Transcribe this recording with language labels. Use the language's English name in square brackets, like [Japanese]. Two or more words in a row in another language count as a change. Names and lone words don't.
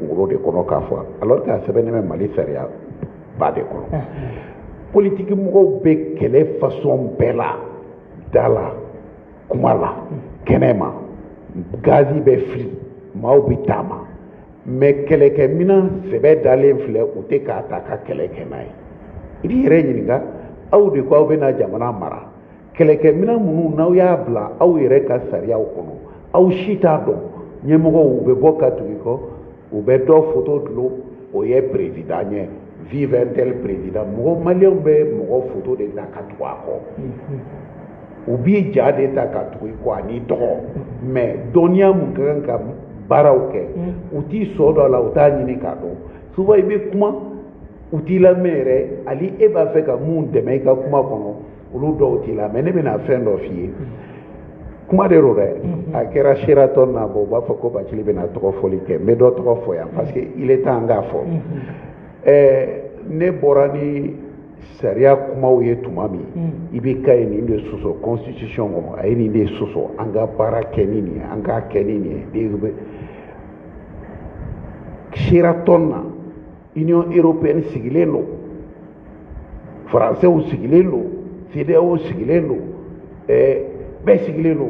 [Bambara] kunkolo de kɔnɔ k'a fɔ alors que a sɛbɛnnen bɛ Mali sariya ba de kɔnɔ politique mɔgɔw bɛ kɛlɛ façon bɛɛ la da la kuma la kɛnɛ ma gazi bɛ fili maaw bɛ taama mais kɛlɛkɛminɛn sɛbɛ dalen filɛ u tɛ k'a ta ka kɛlɛ kɛ n'a ye i b'i yɛrɛ ɲininka aw de ko aw bɛna jamana mara kɛlɛkɛminɛn minnu n'aw y'a bila aw yɛrɛ ka sariyaw kɔnɔ aw si t'a dɔn ɲɛmɔgɔw u bɛ bɔ ka tugu i kɔ u bɛ dɔ photo dulon o ye président ye [French] vive un tel président [Bambara] mɔgɔ maliyɛnw bɛ mɔgɔ photo de ta ka tugu a kɔ u b'i ja de ta ka tugu i kɔ ani tɔgɔ mais dɔnniya mun ka kan ka baaraw kɛ u t'i sɔ dɔ a la u t'a ɲini k'a dɔn souvent i bɛ kuma u t'i lamɛn yɛrɛ hali e b'a fɛ ka mun dɛmɛ i ka kuma kɔnɔ olu dɔw t'i lamɛn ne bɛna fɛn dɔ f'i ye kuma de don dɛ a kɛra Sheraton na bɔ u b'a fɔ ko Bacili bɛna tɔgɔ fɔli kɛ n bɛ dɔ tɔgɔ fɔ yan [French] parce que il est temps [Bambara] an k'a fɔ ne bɔra ni sariya kumaw ye tuma min i bɛ ka ye nin de sɔsɔ constitution kɔnɔ a ye nin de sɔsɔ an ka baara kɛ ni nin ye an k'a kɛ ni nin ye Sheraton na Union européenne sigilen don Français sigilen don CEDEAO sigilen don bɛɛ sigilen don